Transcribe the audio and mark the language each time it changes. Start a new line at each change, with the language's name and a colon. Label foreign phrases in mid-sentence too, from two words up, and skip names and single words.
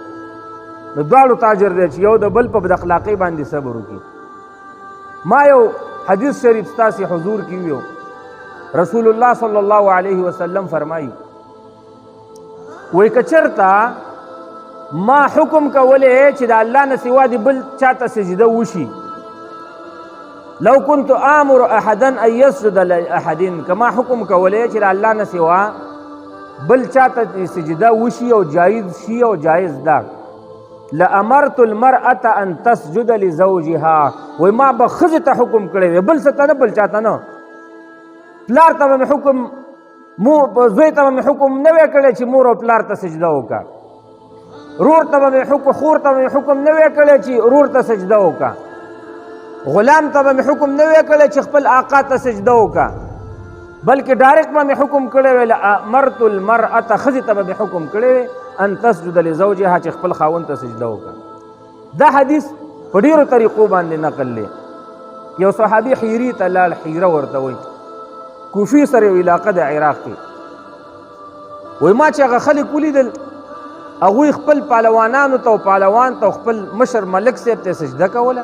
Pashto: نو دواړو ته اجر دی چې یو د بل په بد اخلاقۍ باندې صبر وکړي. ما یو حدیث شریف ستاسې حضور کې ویو، رسول الله صلی الله علیه وسلم فرمایي وایي که چېرته ما حکم کولی چې د الله نه سوا د بل چاته سجده وشي،
Arabic: لو كنت آمر احدا ان يسجد لاحد،
Pashto: که ما حکم کولی چې د الله نه سوا بل چاته سجده وشي او جایز شي او جایز ده،
Arabic: لامرت المرأة ان تسجد لزوجها،
Pashto: وایي ما به ښځې ته حکم کړی وی، بل څه ته نه، بل چاته نه. پلار ته به مې حکم زوی ته به مې حکم نه وی کړی چې مور او پلار ته سجده وکړه، رور ته به مې حکم خور ته به مې حکم نه وی کړی چې رور ته سجده وکړه، غلام ته به مې حکم نه وی کړی چې خپل آقا ته سجده وکړه، بلکې ډایرکټ به مې حکم کړی وی
Arabic: لامرت المرأة،
Pashto: ښځې ته به مې حکم کړی وی
Arabic: ان تسجد لزوجها،
Pashto: چې خپل خاوند ته سجده وکړه. دا حدیث په ډېرو طریقو باندې نقل دی. یو صحابي حیري ته لاړ، حیره ورته وایي، کوفي سره یو علاقه د عراق کې، وایي ما چې هغه خلک ولیدل هغوی خپل پهلوانانو ته او پهلوان ته خپل مشر ملک صاحب ته سجده کوله.